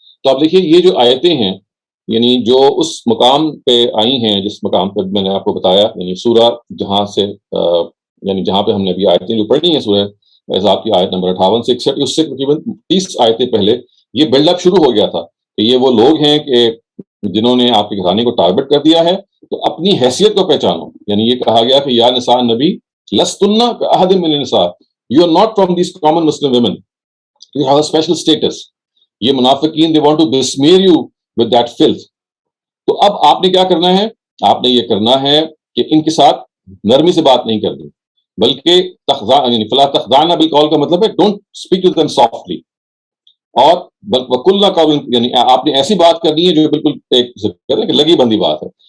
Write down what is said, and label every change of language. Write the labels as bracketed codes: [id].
[ur] تو اب دیکھیے یہ جو آیتیں ہیں یعنی جو اس مقام پہ آئی ہیں جس مقام پہ میں نے آپ کو بتایا، یعنی سورہ جہاں سے یعنی جہاں پہ ہم نے ابھی آیتیں جو پڑھی ہیں سورہ احزاب کی آیت نمبر 58 سے 61، اس سے تقریباً 30 آیتیں پہلے یہ بلڈ اپ شروع ہو گیا تھا کہ یہ وہ لوگ ہیں کہ جنہوں نے آپ کے گھرانے کو ٹارگٹ کر دیا ہے، تو اپنی حیثیت کو پہچانو. یعنی یہ کہا گیا کہ [ar] یا نساء النبی لستن کأحد من النساء، [en] You are not from these common Muslim women, you have a special status. [ur] یہ منافقین [en] they want to besmear you with that filth. [ur] تو اب آپ نے کیا کرنا ہے؟ آپ نے یہ کرنا ہے کہ ان کے ساتھ نرمی سے بات نہیں کرنی، بلکہ [ar] فلا تخضعن بالقول [ur] کا مطلب ہے [en] don't speak to them softly, [ur] اور [ar] وقلنا قول، [ur] یعنی آپ نے ایسی بات کرنی ہے جو بالکل ایک لگی بندی بات ہے.